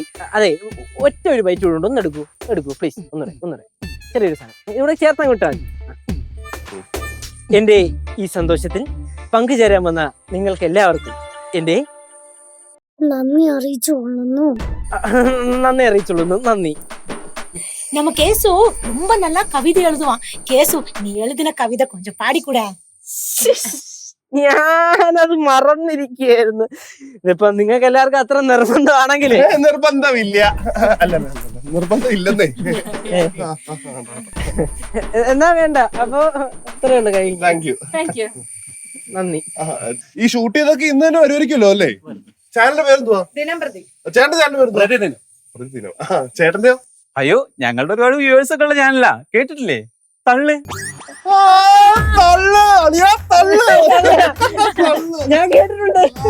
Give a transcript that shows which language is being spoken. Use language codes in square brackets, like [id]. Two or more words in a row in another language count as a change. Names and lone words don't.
[ml] അതെ, ഒറ്റ ഒരു ബൈറ്റ് കൂടെ ഒന്ന് എടുക്കൂ പ്ലീസ്. ഒന്നൂടെ ചെറിയൊരു സാധനം ഇവിടെ ചേർത്താൻ കിട്ടാൻ മതി. എന്റെ ഈ സന്തോഷത്തിൽ പങ്കുചേരാൻ വന്ന നിങ്ങൾക്ക് എല്ലാവർക്കും എന്റെ നന്ദി അറിയിച്ചോളുന്നു. നന്ദി. [ta] நம்ம கேசு ரொம்ப நல்லா கவிதை எழுதுவான். கேசு நீ எழுதின கவிதை கொஞ்சம் பாடிக்கூடா. [ml] ഞാനത് മറന്നിരിക്കുകയായിരുന്നു. ഇതിപ്പോ നിങ്ങൾക്ക് എല്ലാവർക്കും അത്ര നിർബന്ധമാണെങ്കിലേ. നിർബന്ധമില്ലെന്നേ. എന്നാ വേണ്ട, അപ്പൊ അത്രയുള്ളു. [en] Thank you. [ml] നന്ദി. ഈ ഷൂട്ട് ചെയ്തൊക്കെ ഇന്ന് തന്നെ വരുമായിരിക്കുമല്ലോ അല്ലേ? ചാനലിന്റെ പേരെന്തുവാ? ചേട്ടന്റെ പേര് ചേട്ടന്റെയോ? അയ്യോ, ഞങ്ങളുടെ ഒരുപാട് വ്യൂവേഴ്സ് ഒക്കെ ഉള്ള ചാനലാ, കേട്ടിട്ടില്ലേ? തള്ള്. ഞാൻ കേട്ടിട്ടുണ്ട്.